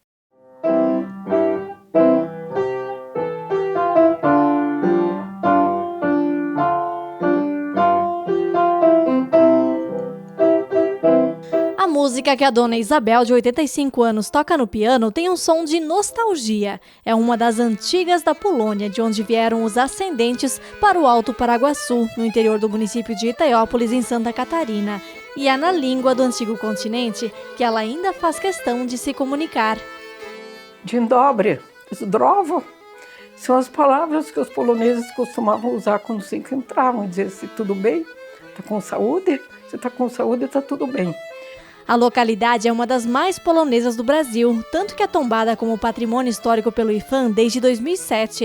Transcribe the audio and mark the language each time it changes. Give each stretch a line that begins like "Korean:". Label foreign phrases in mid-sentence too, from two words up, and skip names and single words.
Portuguese: A música que a dona Isabel, de 85 anos, toca no piano tem um som de nostalgia. É uma das antigas da Polônia, de onde vieram os ascendentes para o Alto Paraguaçu, no interior do município de Itaiópolis, em Santa Catarina. E é na língua do antigo continente que ela ainda faz questão de se comunicar.
Polish: Dzień dobry, zdrowo,
Portuguese: são as palavras que os poloneses costumavam usar quando se encontravam, dizer se tudo bem, está com saúde, se está com saúde, está tudo bem. A localidade é uma das mais polonesas do Brasil, tanto que é tombada como patrimônio histórico pelo IPHAN desde 2007.